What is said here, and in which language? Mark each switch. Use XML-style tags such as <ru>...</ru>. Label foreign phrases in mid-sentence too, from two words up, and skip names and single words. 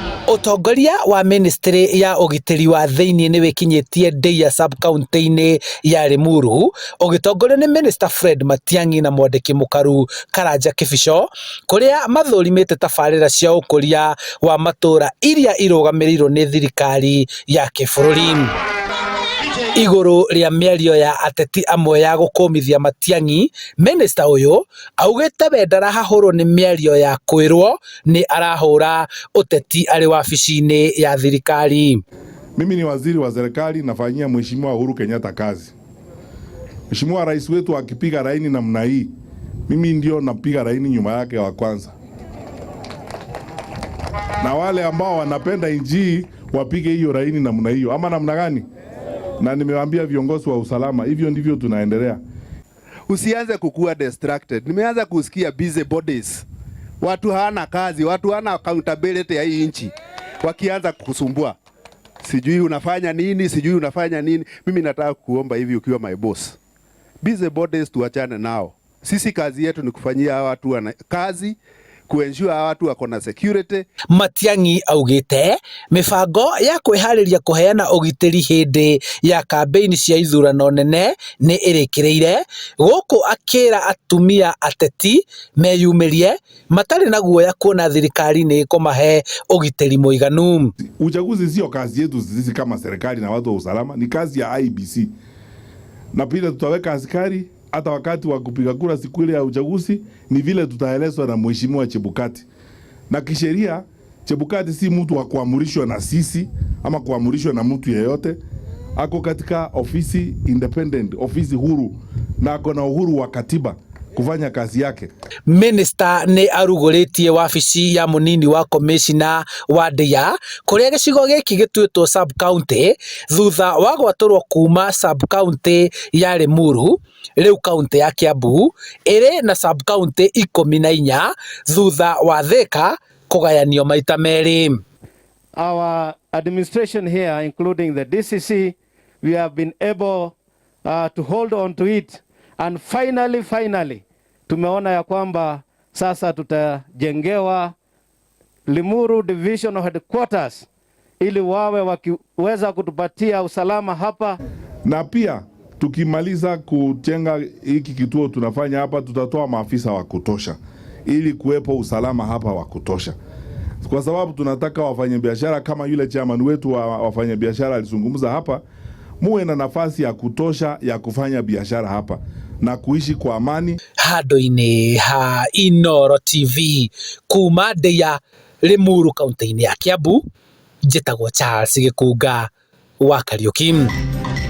<ki>Utongoria wa ministry ya ugitiri wa thiini ni wikinyitie Ndeia</ki> <en>sub county-</en> <ki>ini ya Limuru ugitongorio ni Minister Fred Matiang'i na mwandiki mukaru Karanja Kibicho, kuria mathurimite tabarira cia ukuria wa matura iria irugamirirwo ni thirikari ya kibururi. Iguru ria miario ya ateti amwe ya gukumithia Matiang'i, minister uyu augite we ndarahahurwo ni miario ya kwirwo ni arahura uteti ari wabici-ini ya thirikari.</ki> <sw>Mimi ni waziri wa serikali, nafanyia Mheshimiwa Uhuru Kenyatta kazi. Mheshimiwa rais wetu akipiga laini namna hii, mimi ndio napiga laini nyuma yake wa kwanza. Na wale ambao wanapenda nchi wapige hiyo laini namna hiyo, ama namna gani? Na nimewaambia viongozi wa usalama, hivyo ndivyo tunaendelea. Usianze kukua distracted. Nimeanza kusikia</sw> <en>busy bodies.</en> <sw>Watu hawana kazi, watu hawana accountability ya hii nchi. Wakianza kukusumbua. Sijui unafanya nini, sijui unafanya nini. Mimi nataka kuomba hivi ukiwa</sw> <en>my boss. Busy bodies</en> <sw>tuachane nao. Sisi kazi yetu ni kufanyia hawa watu kazi, kuensure hawa watu wako na security.</sw> <ki>Matiang'i augite mibango ya kwihariria kuheana ugitiri hindi ya campaign cia ithurano nene ni irikireire, guku akira atumia ateti meyumirie matari na guoya kuona thirikari ni kumahe ugitiri muiganu.</ki> <sw>Uchaguzi sio kazi yetu sisi kama serikali na watu wa usalama, ni kazi ya IEBC. Na pia tutaweka askari hata wakati wa kupiga kura siku ile ya uchaguzi, ni vile tutaelezwa na Mheshimiwa Chebukati. Na kisheria Chebukati si mtu wa kuamrishwa na sisi ama kuamrishwa na mtu yeyote. Ako katika ofisi independent, ofisi huru, na ako na uhuru wa katiba kufanya kazi yake.</sw> <ki>Minister ni aruguritie wabici ya munini wa commissioner wa Ndeia kuria gicigo giki gituitwo</ki> <en>sub county</en> <ki>thutha wa gwaturwo kuma</ki> <en>sub county</en> <ki>ya Limuru, riu county ya Kiambu iri na</ki> <en>sub county</en> <ki>14 thutha wa Thika kugayanio maita meri.</ki> <en>Our administration here, including the DCC, we have been able to hold on to it, and finally</en> <sw>tumeona ya kwamba sasa tutajengewa Limuru Divisional Headquarters ili wawe wakiweza kutupatia usalama hapa. Na pia tukimaliza kujenga hiki kituo tunafanya hapa, tutatoa maafisa wa kutosha ili kuwepo usalama hapa wa kutosha, kwa sababu tunataka wafanyabiashara kama yule chairman wetu wa wafanyabiashara alizungumza hapa, muwe na nafasi ya kutosha ya kufanya biashara hapa na kuishi kwa amani.</sw> <ki>Handu-ini ha Inooro TV kuma Ndeia, Limuru, kaunti-ini ya Kiambu, njitagwo Charles Gikunga wa Kariuki.</ki>